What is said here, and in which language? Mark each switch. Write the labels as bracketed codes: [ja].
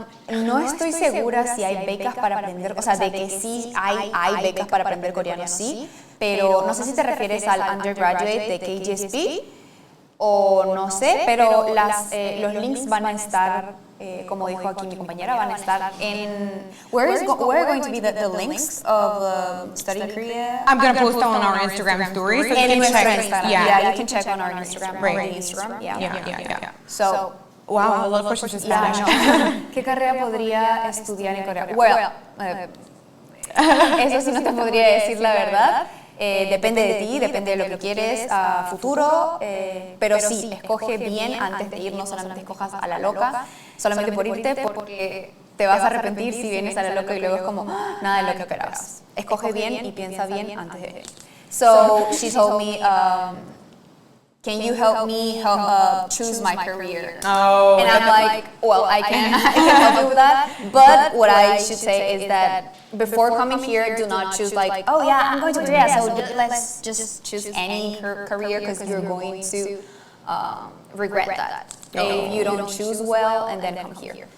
[es] No estoy segura si hay becas para aprender, o sea, de que sí hay becas para aprender coreano, sí, pero no sé si te refieres al undergraduate de KGSB o no sé, pero los links van a estar, como dijo aquí mi compañera, van a estar en... [en] Where are going to be the links of Study Korea? I'm going to post on our Instagram stories. So you can check. Yeah, you can check on our Instagram. Right. Instagram. Yeah. So, wow, a lot of questions in Spanish. [es] ¿Qué carrera podría estudiar en Corea? Well, eso sí no te podría decir la verdad. Depende de ti, depende de lo que quieres a futuro, pero sí, escoge bien antes de ir, no solamente escojas a la loca, solamente por irte, porque te vas a arrepentir si vienes a la loca y luego es como nada de lo que esperabas. Escoge bien y piensa bien antes de ir. [en] So she told me, can you help me choose my career? Oh, and I'm like, well, I can help you with that. But what I should say is that before coming here, do not choose like, oh yeah, I'm going to Korea, so let's just choose any career because you're going to regret that if you don't choose well and then come here.